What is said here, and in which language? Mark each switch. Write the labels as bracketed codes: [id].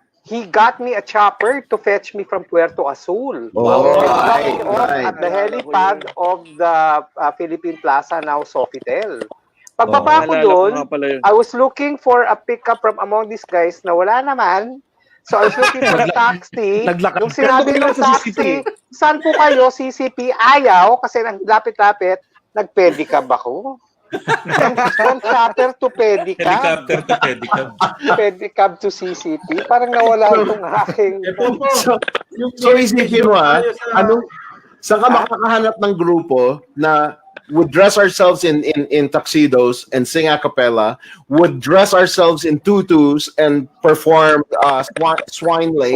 [en] He got me a chopper to fetch me from Puerto Azul. At the helipad of the Philippine Plaza, now Sofitel. [tl] Pagbaba ko doon, [en] I was looking for a pickup from among these guys [tl] na wala naman. [en] So I was looking for a taxi. [tl] Yung sinabi ng taxi, saan po kayo? CCP, ayaw. Kasi nang lapit-lapit, nag-pedicab ako. [en] From chopper to pedicab. Helicopter to pedicab. [tl] Pedicab to CCP. Parang nawala yung aking... So isipin mo saan ka makakahanap ng grupo na [en] would dress ourselves in tuxedos and sing a cappella, would dress ourselves in tutus and perform Swine Lake,